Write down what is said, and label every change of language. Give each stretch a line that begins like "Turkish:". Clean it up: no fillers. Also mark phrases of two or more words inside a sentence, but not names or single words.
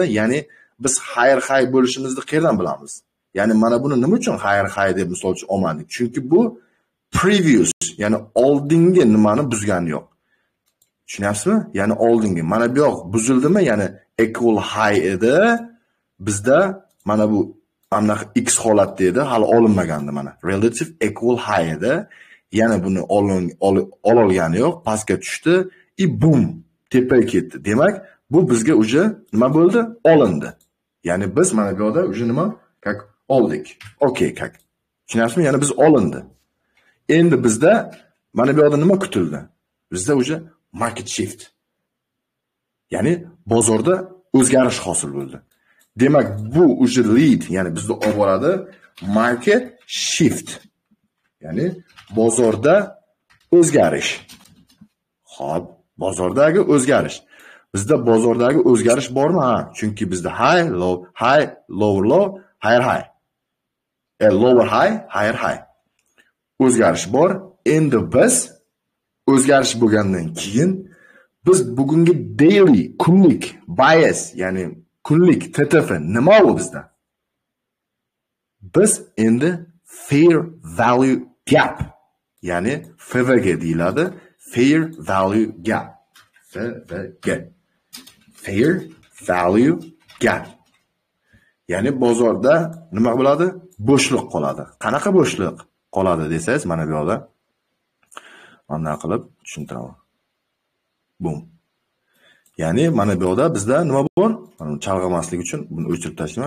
Uzbek: Ya'ni biz higher bo'lishimizni qayerdan bilamiz? Ya'ni mana buni nima uchun higher deb misol uchun olmadik? Chunki bu previous, ya'ni oldingi nimani buzgani yo'q. Tushunyapsizmi? Ya'ni oldingi. Mana bu yoq buzildimi? Ya'ni
English: equal high
Uzbek: edi. Bizda mana bu anaqa x holatda edi, hali olinmagandi mana.
English: Relative equal high edi.
Uzbek: Yana buni ololgani yo'q, pastga tushdi, boom, tepaga ketdi. Demak, bu bizga uje nima bo'ldi? Olindi. Ya'ni biz mana bu yerda uje nima? Как oldik. Okay, как. Tushunyapsizmi? Ya'ni biz olindi. Endi bizda mana bu yerda nima kutildi? Bizda uje
English: market shift.
Uzbek: Ya'ni bozorda o'zgarish hosil bo'ldi. Demak, bu uje lead, ya'ni bizni olib boradi
English: market shift.
Uzbek: Ya'ni bozorda o'zgarish. Xo'p, bozordagi o'zgarish. Bizda bozordagi o'zgarish bormi? Ha, chunki bizda
English: high, lower low, higher high. Lower high, higher high.
Uzbek: O'zgarish bor. Endi biz o'zgarish bo'lgandan keyin biz bugungi daily, kunlik bias, ya'ni kunlik TTF nima u bizda? Biz endi
English: fair value gap,
Uzbek: ya'ni FVG deyiladi.
English: Fair value gap. FVG. Fair value gap.
Uzbek: Ya'ni bozorda nima bo'ladi? Bo'shliq qoladi. Qanaqa bo'shliq qoladi desangiz, mana bu yerda mana qilib tushuntiraman. Boom. Ya'ni mana bu yerda bizda nima bor? Mana chalg'imaslik uchun buni o'chirib tashlayman.